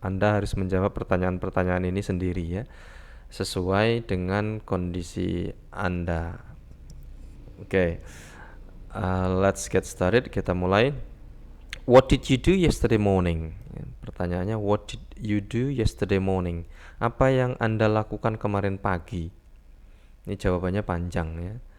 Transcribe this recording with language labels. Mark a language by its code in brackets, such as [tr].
[id] Anda harus menjawab pertanyaan-pertanyaan ini sendiri ya, sesuai dengan kondisi Anda. Oke. [en] Let's get started. [id] Kita mulai. [en] What did you do yesterday morning? Pertanyaannya, what did you do yesterday morning? [id] Apa yang Anda lakukan kemarin pagi? Ini jawabannya panjang ya.